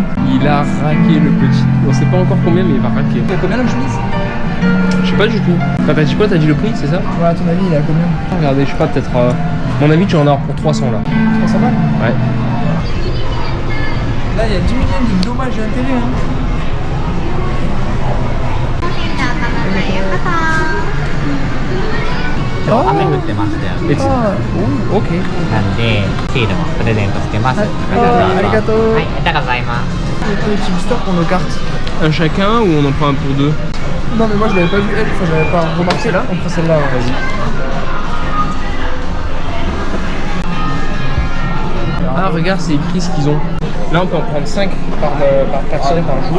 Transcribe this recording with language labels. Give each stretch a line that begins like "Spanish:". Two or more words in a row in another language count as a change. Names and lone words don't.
French: Il a raqué le petit. On sait pas encore combien mais il va raquer. Il a combien la chemise? Je sais pas du tout. T'as dit quoi? T'as dit le prix, c'est ça? Ouais, à ton avis il a combien? Regardez, je sais pas, peut-être... Mon avis tu en as pour 300 là. 300 balles? Ouais. Là il y a 10 millions de dommages et intérêts hein.
Japanese: 今日雨降ってまして
French: Et tu- Ah, Ok.
Japanese: なんでシールもプレゼントしてます。はいありがとう。はい、ありがとうございます。
French: les petits boosters pour nos cartes. Un chacun ou on en prend un pour deux? Non mais moi je l'avais pas vu elle, enfin je l'avais pas remarqué là. On prend celle-là, ouais, vas-y. Ah regarde, c'est écrit ce qu'ils ont. Là on peut en prendre 5 par personne par jour.